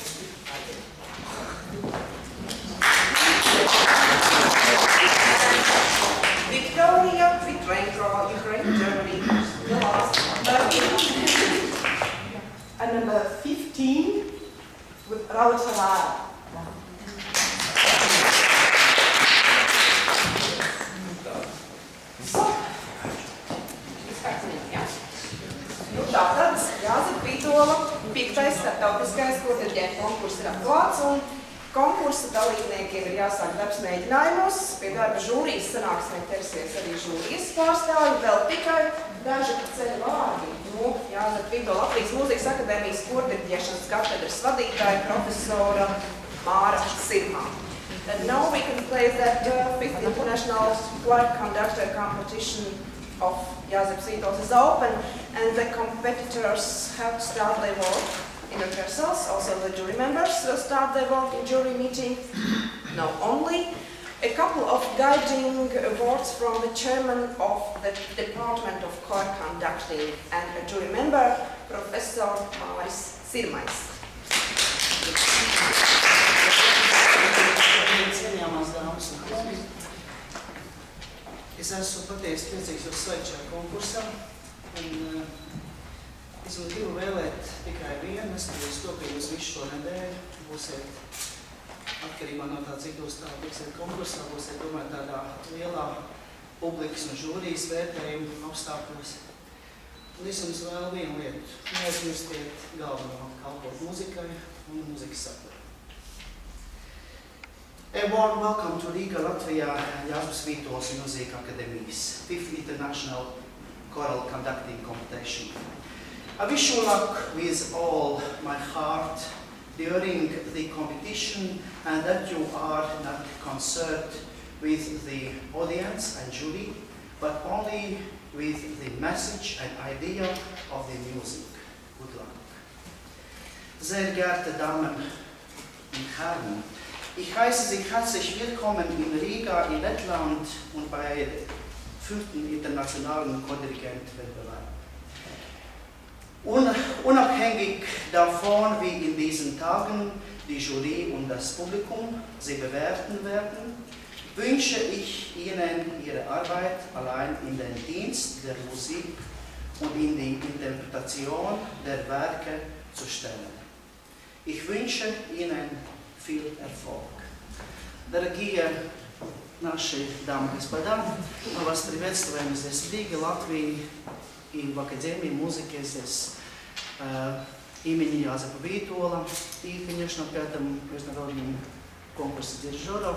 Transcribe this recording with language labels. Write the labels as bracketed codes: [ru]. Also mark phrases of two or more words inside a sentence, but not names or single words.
[en] Victoria Vitrenko, Ukraine, Germany. The last. And number 15 with Raul Ferrara. [lv] Tātad Jāzepa Vītola 5. starptautiskais kodiriģentu konkurss ir atklāts, un konkursa dalībniekiem ir jāsāk darbs mēģinājumos. Pie darba žūrijas sanāksmē ķersies arī žūrijas pārstāvji, vēl tikai daži ceļu vārdi. Jāzepa Vītola Latvijas Mūzikas akadēmijas kodiriģēšanas katedras vadītāja profesora Māra Sirmā. [en] And now we can play that 5th International Choir Conductor Competition of Jāzepa Vītols is open, and the competitors have to start their work in rehearsals. Also the jury members will start their work in jury meeting. Now only a couple of guiding words from the chairman of the Department of Choir Conducting and a jury member, Professor Māris Sirmais. [lv] Cienījamās dāmas un kungi, es esmu patiesi priecīgs jūs sveikt šajā konkursā, un es jums gribu vēlēt tikai vienu, neskatoties to, ka jūs visu šo nedēļu būsiet atkarībā no tā, cik jūs tā tiksiet konkursā, būsiet tomēr tādā lielā publikas un žūrijas vērtējuma apstākļos. Un es jums vēlu vienu lietu, neaizmirstiet galveno kalpot muzikai un muzikas saturu. [en] A warm welcome to Riga, Latvia, Jāzepa Vītols Music Academy's 5th International Choral Conducting Competition. I wish you luck with all my heart during the competition, and that you are not concerned with the audience and jury, but only with the message and idea of the music. Good luck. [de] Sehr geehrte Damen und Herren, ich heiße Sie herzlich willkommen in Riga, in Lettland und bei 5. Internationalen Chodirigent-Wettbewerb. Unabhängig davon, wie in diesen Tagen die Jury und das Publikum Sie bewerten werden, wünsche ich Ihnen Ihre Arbeit allein in den Dienst der Musik und in die Interpretation der Werke zu stellen. Ich wünsche Ihnen viel Erfolg. [ru] Дорогие наши дамы и господа, мы вас приветствуем здесь в Риге, Латвии и в Академии музыки здесь имени Jāzepa Vītola и, конечно, в 5-м международном конкурсе дирижеров.